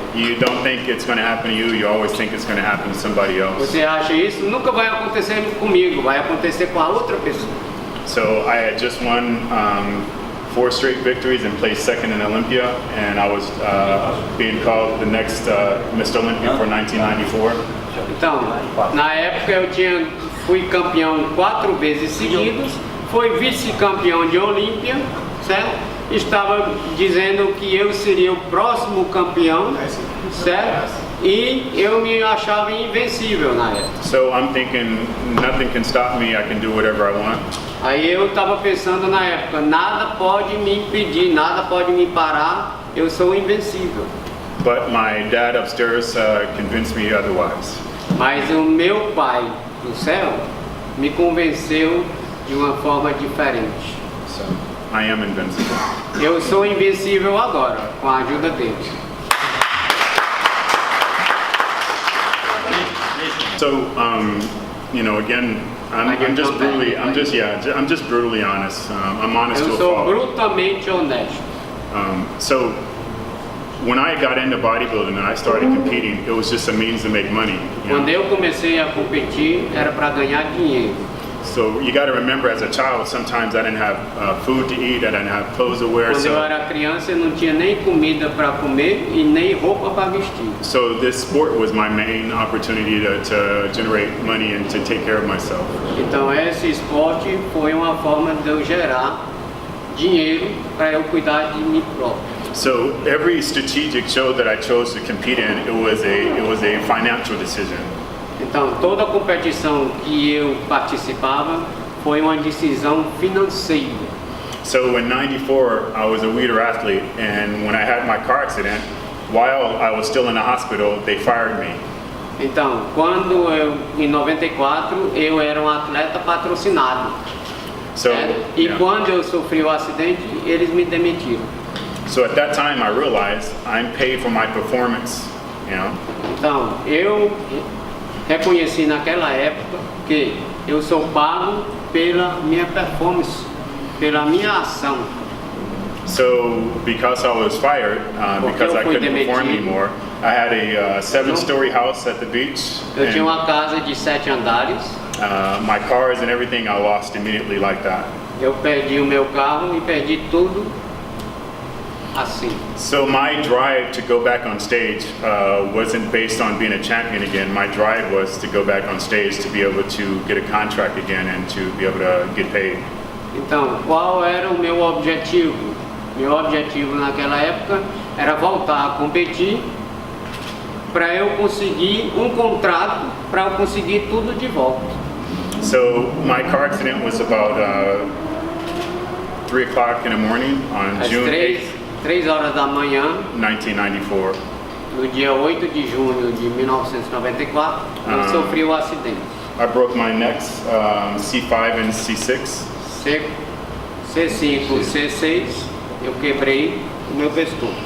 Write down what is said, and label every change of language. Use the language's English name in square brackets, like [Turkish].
[English] You don't think it's going to happen to you. You always think it's going to happen to somebody else. [Portuguese] Você acha isso nunca vai acontecer comigo, vai acontecer com a outra pessoa. [English] So I had just won 4 straight victories and placed second in Olympia, and I was being called the next Mr. Olympia for 1994. [Portuguese] Então, na época fui campeão 4 vezes seguidas, fui vice-campeão de Olímpia, certo? Estava dizendo que eu seria o próximo campeão, certo? E eu me achava invencível na época. [English] So I'm thinking nothing can stop me. I can do whatever I want. [Portuguese] Aí eu estava pensando na época, nada pode me impedir, nada pode me parar, eu sou invencível. [English] But my dad upstairs convinced me otherwise. [Portuguese] Mas o meu pai do céu me convenceu de uma forma diferente. [English] So I am invincible. [Portuguese] Eu sou invencível agora, com a ajuda dele. [English] So you know, again, I'm just brutally honest. I'm honest to [Portuguese] Eu [English] a [Portuguese] sou [English] fault. [Portuguese] brutalmente honesto. [English] So when I got into bodybuilding and I started competing, it was just a means to make money. You know? [Portuguese] Quando eu comecei a competir, era para ganhar dinheiro. [English] So you got to remember, as a child, sometimes I didn't have food to eat, I didn't have clothes to wear. [Portuguese] Quando eu era criança, eu não tinha nem comida para comer e nem roupa para vestir. [English] So this sport was my main opportunity to generate money and to take care of myself. [Portuguese] Então esse esporte foi uma forma de eu gerar dinheiro para eu cuidar de mim próprio. [English] So every strategic show that I chose to compete in, it was a financial decision. [Portuguese] Então toda competição que eu participava foi uma decisão financeira. [English] So in '94, I was a leader athlete, and when I had my car accident, while I was still in the hospital, they fired me. [Portuguese] Então, quando em 94, eu era um atleta patrocinado. [English] So, [Portuguese] E [English] yeah. [Portuguese] quando eu sofri o acidente, eles me demitiram. [English] So at that time, I realized I'm paid for my performance. You know. [Portuguese] Então, eu reconheci naquela época que eu sou pago pela minha performance, pela minha ação. [English] So because I was fired, because I couldn't perform anymore, I had a 7-story house at the beach. [Portuguese] Eu tinha [English] And, [Portuguese] uma casa de 7 andares. [English] my cars and everything I lost immediately like that. [Portuguese] Eu perdi o meu carro e perdi tudo assim. [English] So my drive to go back on stage wasn't based on being a champion again. My drive was to go back on stage to be able to get a contract again and to be able to get paid. [Portuguese] Então, qual era o meu objetivo? Meu objetivo naquela época era voltar a competir para eu conseguir um contrato, para eu conseguir tudo de volta. [English] So my car accident was about 3 o'clock in the morning on [Portuguese] Às [English] June [Portuguese] 3 horas da manhã, [English] 1994. [Portuguese] no dia 8 de junho de 1994, eu sofri o acidente. [English] I broke my necks, C5 and C6. [Portuguese] C5, C6, eu quebrei o meu pescoço.